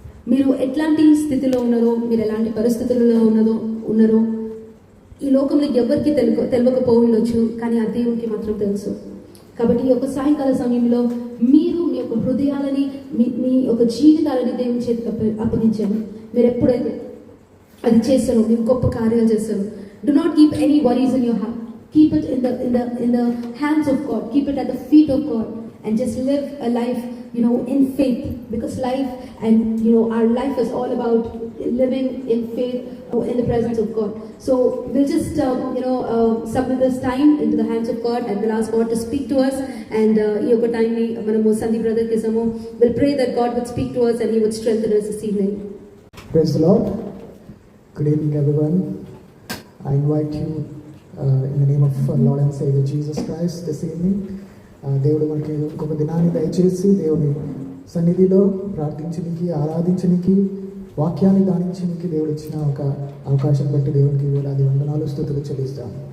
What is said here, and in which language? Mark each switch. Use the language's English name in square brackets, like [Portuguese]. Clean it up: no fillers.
[Telugu] మీరు ఎట్లాంటి స్థితిలో ఉన్నారో, మీరు ఎలాంటి పరిస్థితులలో ఉన్నారో ఈ లోకంలో ఎవరికి తెలియకపోవచ్చు, కానీ ఆ దేవునికి మాత్రం తెలుసు. కాబట్టి ఈ యొక్క సాయంకాల సమయంలో మీరు మీ యొక్క హృదయాలని మీ యొక్క జీవితాలని దేవుని చేతికి అప్పగించారు. మీరు ఎప్పుడైతే అది చేస్తారో మీరు గొప్ప కార్యాలు చేస్తారు. [English] Do not keep any worries in your heart. Keep it in the hands of God. Keep it at the feet of God, and just live a life, in faith. Because life and our life is all about living in faith in the presence of God. So we'll just submit this time into the hands of God, and we'll ask God to speak to us. And [Telugu] ఈ యొక్క time ని మనము Sandeep brother కి ఇస్తాము. [English] We'll pray that God would speak to us and He would strengthen us this evening. Praise the Lord. Good evening, everyone. I invite you in the name of Lord and Savior Jesus Christ this evening. [Telugu] దేవుడు మనకి గొప్ప దినాన్ని దయచేసి దేవుని సన్నిధిలో ప్రార్థించడానికి, ఆరాధించడానికి, వాక్యాన్ని ధ్యానించడానికి దేవుడు ఇచ్చిన ఒక అవకాశం బట్టి దేవునికి వేలాది వందనాలు, స్తుతులు చెల్లిస్తాం.